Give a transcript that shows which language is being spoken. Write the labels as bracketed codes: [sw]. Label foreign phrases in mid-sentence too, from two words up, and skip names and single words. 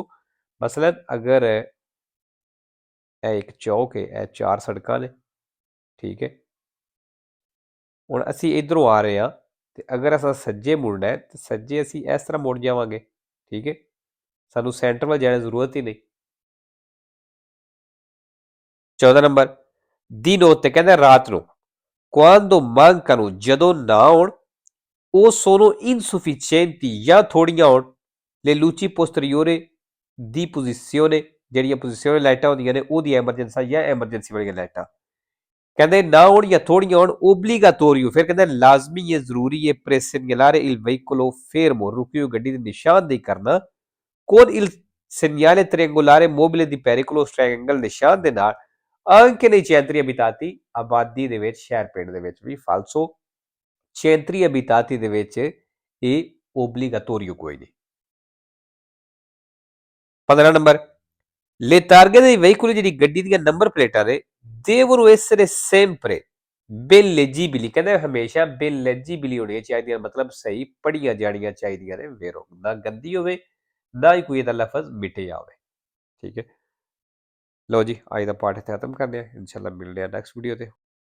[pa] ਮਸਲਨ ਅਗਰ ਇਹ ਇੱਕ ਚੌਕ ਹੈ ਇਹ 4 ਸੜਕਾਂ ਨੇ ਠੀਕ ਹੈ ਹੁਣ ਅਸੀਂ ਇਧਰੋਂ ਆ ਰਹੇ ਹਾਂ ਤੇ ਅਗਰ ਅਸਾਂ ਸੱਜੇ ਮੁੜਨਾ ਹੈ ਤੇ ਸੱਜੇ ਅਸੀਂ ਇਸ ਤਰ੍ਹਾਂ ਮੁੜ ਜਾਵਾਂਗੇ ਠੀਕ ਹੈ ਸਾਨੂੰ ਸੈਂਟਰ ਵੱਲ ਜਾਣ ਦੀ ਜ਼ਰੂਰਤ ਹੀ ਨਹੀਂ। 14 ਨੰਬਰ ਦੀ ਨੋਟ ਕਹਿੰਦਾ ਰਾਤ ਨੂੰ [it] quando mancano [pa] ਜਦੋਂ ਨਾ ਆਉਣ [it] o sono insufficienti [pa] ਜਾਂ ਥੋੜੀਆਂ ਆਉਣ [it] le luci posteriori di [pa] posizione ਜਿਹੜੀਆਂ ਪੋਜੀਸ਼ਨ ਲਾਈਟਾਂ ਹੁੰਦੀਆਂ ਨੇ ਉਹਦੀ ਐਮਰਜੈਂਸੀ ਜਾਂ ਐਮਰਜੈਂਸੀ ਵਾਲੀਆਂ ਲਾਈਟਾਂ ਕਹਿੰਦੇ ਨਾ ਆਉਣ ਜਾਂ ਥੋੜੀਆਂ ਆਉਣ obligatorio ਫਿਰ ਕਹਿੰਦਾ ਲਾਜ਼ਮੀ ਹੈ ਜ਼ਰੂਰੀ ਹੈ [it] per segnalare il veicolo fermo [pa] ਰੁਕੀ ਹੋਈ ਗੱਡੀ ਦੀ ਨਿਸ਼ਾਨਦੇਹੀ ਕਰਨਾ [it] con il segnale triangolare mobile di pericolo [pa] triangle ਨਿਸ਼ਾਨ ਦੇ ਨਾਲ [it] anche nei centri abitati [pa] ਆਬਾਦੀ ਦੇ ਵਿੱਚ ਸ਼ਹਿਰ ਪਿੰਡ ਦੇ ਵਿੱਚ ਵੀ ਫਾਲਸੋ [it] centri abitati [pa] ਦੇ ਵਿੱਚ ਇਹ obligatorio ਕੋਈ ਨਹੀਂ। 15 ਨੰਬਰ [it] le targhe dei veicoli [pa] ਜਿਹੜੀ ਗੱਡੀ ਦੀਆਂ ਨੰਬਰ ਪਲੇਟਾਂ ਨੇ [it] devono essere sempre ben leggibili [pa] ਕਹਿੰਦੇ ਹਮੇਸ਼ਾ [it] ben leggibili [pa] ਹੋਣੀਆਂ ਚਾਹੀਦੀਆਂ ਮਤਲਬ ਸਹੀ ਪੜ੍ਹੀਆਂ ਜਾਣੀਆਂ ਚਾਹੀਦੀਆਂ ਨੇ vero ਨਾ ਗੰਦੀ ਹੋਵੇ ਨਾ ਹੀ ਕੋਈ ਇਹਦਾ ਲਫ਼ਜ਼ ਮਿਟਿਆ ਹੋਵੇ ਠੀਕ ਹੈ। ਲਓ ਜੀ ਅੱਜ ਦਾ ਪਾਠ ਇੱਥੇ ਖਤਮ ਕਰਦੇ ਹਾਂ ਇਨਸ਼ਾਅੱਲਾ ਮਿਲਦੇ ਹਾਂ [en] next video [pa] ਤੇ।